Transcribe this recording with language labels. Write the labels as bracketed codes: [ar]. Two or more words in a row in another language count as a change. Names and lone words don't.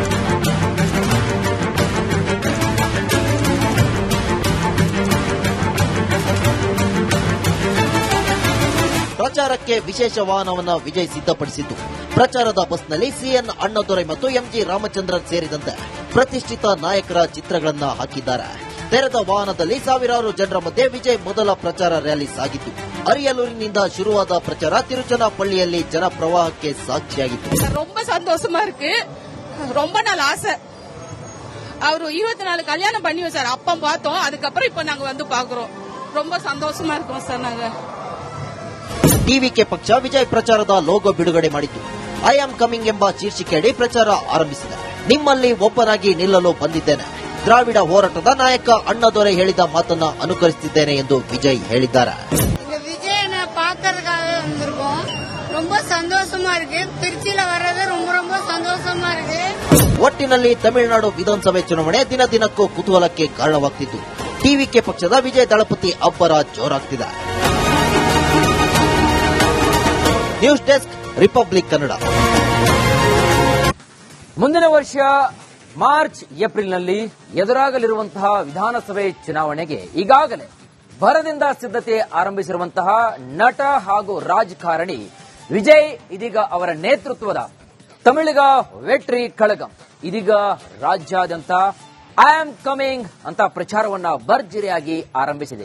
[kn] ಪ್ರಚಾರಕ್ಕೆ ವಿಶೇಷ ವಾಹನವನ್ನು ವಿಜಯ್ ಸಿದ್ಧಪಡಿಸಿದ್ದು, ಪ್ರಚಾರದ ಬಸ್ನಲ್ಲಿ ಸಿಎನ್ ಅಣ್ಣದೊರೈ ಮತ್ತು ಎಂಜಿ ರಾಮಚಂದ್ರನ್ ಸೇರಿದಂತೆ ಪ್ರತಿಷ್ಠಿತ ನಾಯಕರ ಚಿತ್ರಗಳನ್ನು ಹಾಕಿದ್ದಾರೆ. ತೆರೆದ ವಾಹನದಲ್ಲಿ ಸಾವಿರಾರು ಜನರ ಮಧ್ಯೆ ವಿಜಯ್ ಮೊದಲ ಪ್ರಚಾರ ರ್ಯಾಲಿ ಸಾಗಿತ್ತು. ಅರಿಯಲೂರಿನಿಂದ ಶುರುವಾದ ಪ್ರಚಾರ ತಿರುಚನಾಪಳ್ಳಿಯಲ್ಲಿ ಜನ ಪ್ರವಾಹಕ್ಕೆ ಸಾಕ್ಷಿಯಾಗಿತ್ತು. [ta] ரொம்ப சந்தோஷமா இருக்கு. ரொம்ப நாள் ஆசை. ಅವರು 24 கல்யாணம் பண்ணி வச்சாரு. அப்ப பார்த்தோம். அதுக்கப்புறம் இப்ப நாங்க வந்து பாக்குறோம். ரொம்ப சந்தோஷமா இருக்கோம் சார். நாங்க [kn] ಟಿವಿಕೆ ಪಕ್ಷ ವಿಜಯ್ ಪ್ರಚಾರದ ಲೋಗೋ ಬಿಡುಗಡೆ ಮಾಡಿದ್ದು, [en] I am coming [kn] ಎಂಬ ಶೀರ್ಷಿಕೆಯಡಿ ಪ್ರಚಾರ ಆರಂಭಿಸಿದೆ. ನಿಮ್ಮಲ್ಲಿ ಒಬ್ಬನಾಗಿ ನಿಲ್ಲಲು ಬಂದಿದ್ದೇನೆ. ದ್ರಾವಿಡ ಹೋರಾಟದ ನಾಯಕ ಅಣ್ಣದೊರೈ ಹೇಳಿದ ಮಾತನ್ನ ಅನುಕರಿಸುತ್ತಿದ್ದೇನೆ ಎಂದು ವಿಜಯ್ ಹೇಳಿದ್ದಾರೆ. [ta] ವಿಜಯನ பார்க்கறதுக்காக வந்திருக்கோம். ரொம்ப சந்தோஷமா இருக்கு. திருச்சியில வர்றது ரொம்ப ரொம்ப சந்தோஷமா இருக்கு. [kn] ಒಟ್ಟಿನಲ್ಲಿ ತಮಿಳುನಾಡು ವಿಧಾನಸಭೆ ಚುನಾವಣೆ ದಿನ ದಿನಕ್ಕೂ ಕುತೂಹಲಕ್ಕೆ ಕಾರಣವಾಗ್ತಿದ್ದು, ಟಿವಿಕೆ ಪಕ್ಷದ ವಿಜಯ್ ದಳಪತಿ ಅಬ್ಬರ ಜೋರಾಗ್ತಿದೆ. ನ್ಯೂಸ್ ಡೆಸ್ಕ್, ರಿಪಬ್ಲಿಕ್ ಕನ್ನಡ. ಮುಂದಿನ ವರ್ಷ ಮಾರ್ಚ್ ಏಪ್ರಿಲ್ನಲ್ಲಿ ಎದುರಾಗಲಿರುವಂತಹ ವಿಧಾನಸಭೆ ಚುನಾವಣೆಗೆ ಈಗಾಗಲೇ ಭರದಿಂದ ಸಿದ್ಧತೆ ಆರಂಭಿಸಿರುವಂತಹ ನಟ ಹಾಗೂ ರಾಜಕಾರಣಿ ವಿಜಯ್ ಇದೀಗ ಅವರ ನೇತೃತ್ವದ ತಮಿಳಿಗ ವೆಟ್ರಿ ಕಳಗಂ ಇದೀಗ ರಾಜ್ಯಾದ್ಯಂತ [en] I am coming [kn] ಅಂತ ಪ್ರಚಾರವನ್ನ ಭರ್ಜರಿಯಾಗಿ ಆರಂಭಿಸಿದೆ.